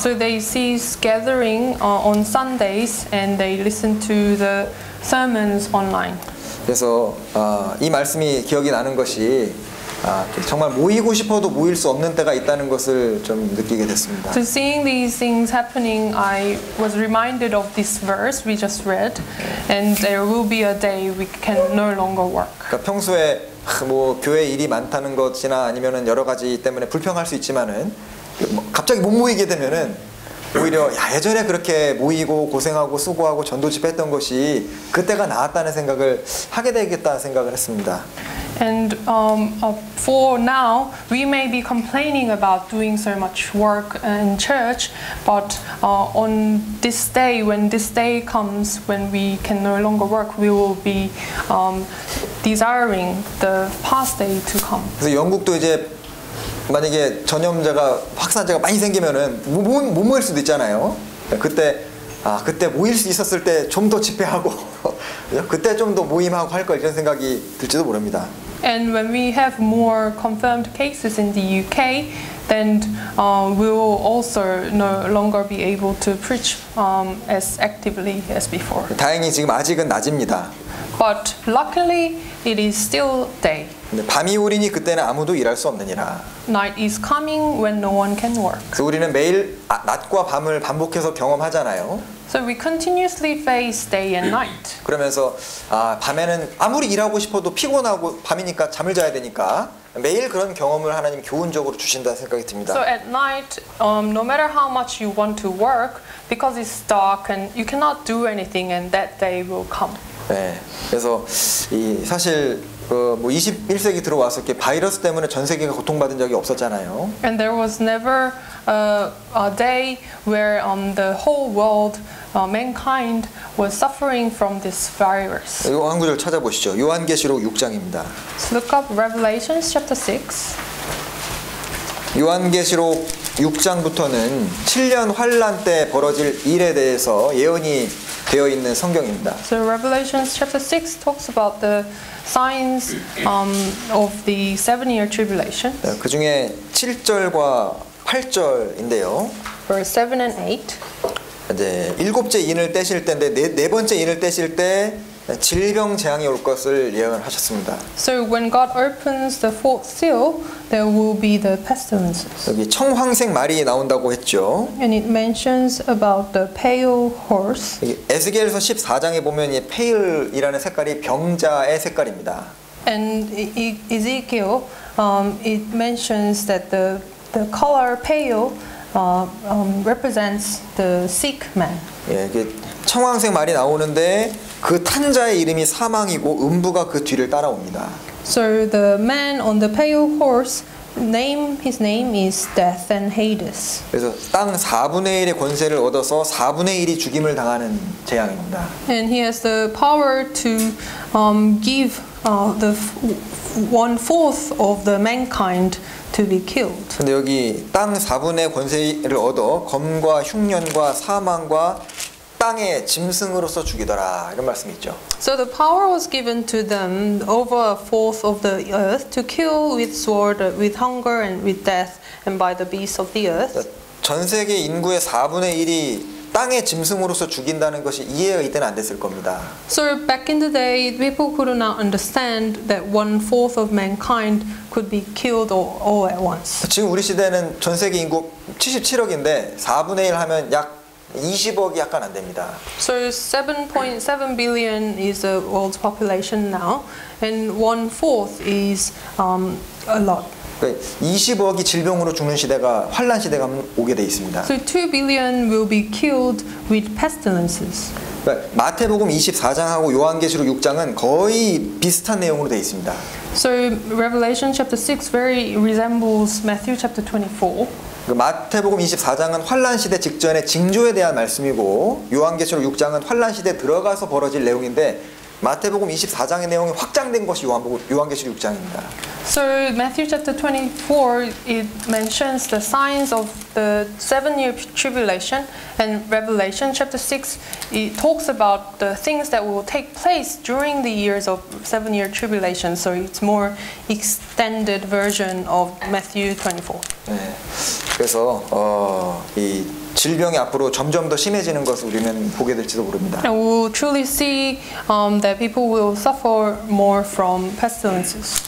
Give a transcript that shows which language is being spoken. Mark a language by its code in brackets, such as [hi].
[en] So they cease gathering on Sundays, and they listen to the sermons online. [ko] 그래서 이 말씀이 기억이 나는 것이 정말 모이고 싶어도 모일 수 없는 때가 있다는 것을 좀 느끼게 됐습니다. [en] So seeing these things happening, I was reminded of this verse we just read, and there will be a day we can no longer work. [ko] 그러니까 평소에 뭐 교회 일이 많다는 것이나 아니면은 여러 가지 때문에 불평할 수 있지만은 갑자기 못 모이게 되면은 오히려 예전에 그렇게 모이고 고생하고 수고하고 전도 집회했던 것이 그때가 나았다는 생각을 하게 되겠다는 생각을 했습니다. [en] And for now, we may be complaining about doing so much work in church, but on this day, when this day comes, when we can no longer work, we will be desiring the past day to come. [ko] 그래서 영국도 이제 만약에 전염자가 확산자가 많이 생기면은 못 모일 수도 있잖아요. 그때 모일 수 있었을 때 좀 더 집회하고 그때 좀 더 모임하고 할 걸 이런 생각이 들지도 모릅니다. [en] And when we have more confirmed cases in the UK, then we will also no longer be able to preach as actively as before. [ko] 다행히 지금 아직은 낮입니다. [en] But luckily, it is still day. [ko] 근데 밤이 오리니 그때는 아무도 일할 수 없느니라. [en] Night is coming when no one can work. [ko] 그래서 우리는 매일 낮과 밤을 반복해서 경험하잖아요. [en] So we continuously face day and night. [ko] 그러면서 밤에는 아무리 일하고 싶어도 피곤하고 밤이니까 잠을 자야 되니까 매일 그런 경험을 하나님 교훈적으로 주신다는 생각이 듭니다. [en] So at night, no matter how much you want to work, because it's dark and you cannot do anything, and that day will come. [ko] 네, 그래서 사실 뭐 21세기 들어와서 이렇게 바이러스 때문에 전 세계가 고통받은 적이 없었잖아요. [en] And there was never a day where the whole world, mankind, was suffering from this virus. [ko] 이거 한 구절 찾아보시죠. 요한계시록 6장입니다. [en] So look up Revelation chapter 6. [ko] 요한계시록 6장부터는 7년 환란 때 벌어질 일에 대해서 예언이 되어 있는 성경입니다. [en] So Revelation chapter 6 talks about the signs of the 7-year tribulation. [ko] 그 중에 7절과 8절인데요. [en] Verse 7 and 8. [ko] 이제 일곱째 인을 떼실 때인데 네 번째 인을 떼실 때 질병 재앙이 올 것을 예언하셨습니다. [en] So when God opens the fourth seal, there will be the pestilences. [ko] 여기 청황색 말이 나온다고 했죠. [en] And it mentions about the pale horse. [ko] 에스겔서 14장에 보면 이 페일이라는 색깔이 병자의 색깔입니다. [en] And Ezekiel, it mentions that the color pale represents the sick man. [ko] 예, 이게 청황색 말이 나오는데 그 탄자의 이름이 사망이고 음부가 그 뒤를 따라옵니다. [en] So the man on the pale horse, his name is Death and Hades. [ko] 그래서 땅 4분의 1의 권세를 얻어서 4분의 1이 죽임을 당하는 재앙입니다. [en] And he has the power to give the 1/4 of the mankind to be killed. [ko] 근데 여기 땅 4분의 권세를 얻어 검과 흉년과 사망과 땅의 짐승으로서 죽이더라 이런 말씀이 있죠. [en] So the power was given to them over 1/4 of the earth to kill with sword, with hunger, and with death, and by the beasts of the earth. [ko] 전 세계 인구의 4분의 1이 땅의 짐승으로서 죽인다는 것이 이해가 이때는 안 됐을 겁니다. [en] So back in the day, people could not understand that 1/4 of mankind could be killed all at once. [ko] 지금 우리 시대는 전 세계 인구 77억인데 4분의 1 하면 약 20억이 약간 안 됩니다. [en] So 7.7 billion is the world's population now, and 1/4 is a lot. [ko] 그러니까 20억이 질병으로 죽는 시대가 환란 시대가 오게 돼 있습니다. [en] So 2 billion will be killed with pestilences. [ko] 그러니까 마태복음 24장하고 요한계시록 6장은 거의 비슷한 내용으로 되어 있습니다. [en] So Revelation chapter 6 very resembles Matthew chapter 24. [ko] 그 마태복음 24장은 환란 시대 직전의 징조에 대한 말씀이고 요한계시록 6장은 환란 시대에 들어가서 벌어질 내용인데 마태복음 24장의 내용이 확장된 것이 요한계시록 6장입니다. [en] So Matthew chapter 24 it mentions the signs of the 7-year tribulation, and Revelation chapter 6 it talks about the things that will take place during the years of 7-year tribulation. So it's more extended version of Matthew 24. [ko] 네. 그래서 이 질병이 앞으로 점점 더 심해지는 것을 우리는 보게 될지도 모릅니다. [en] And we will truly see that people will suffer more from pestilences.